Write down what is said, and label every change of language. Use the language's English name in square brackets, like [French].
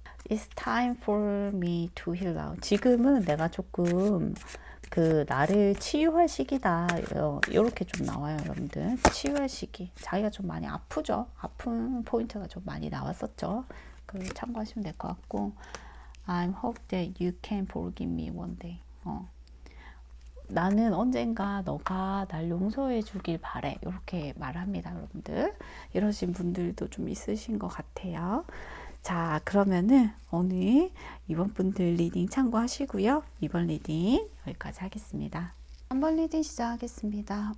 [English] It's time for me to heal out. [Korean] 지금은 내가 조금 그 나를 치유할 시기다. 이렇게 좀 나와요, 여러분들. 치유할 시기. 자기가 좀 많이 아프죠. 아픈 포인트가 좀 많이 나왔었죠. 그걸 참고하시면 될 것 같고, [English] I hope that you can forgive me one day. [Korean] 나는 언젠가 너가 날 용서해 주길 바래. 이렇게 말합니다, 여러분들. 이러신 분들도 좀 있으신 것 같아요. 자, 그러면은 오늘 이번 분들 리딩 참고하시고요. 이번 리딩 여기까지 하겠습니다. 3번 리딩 시작하겠습니다.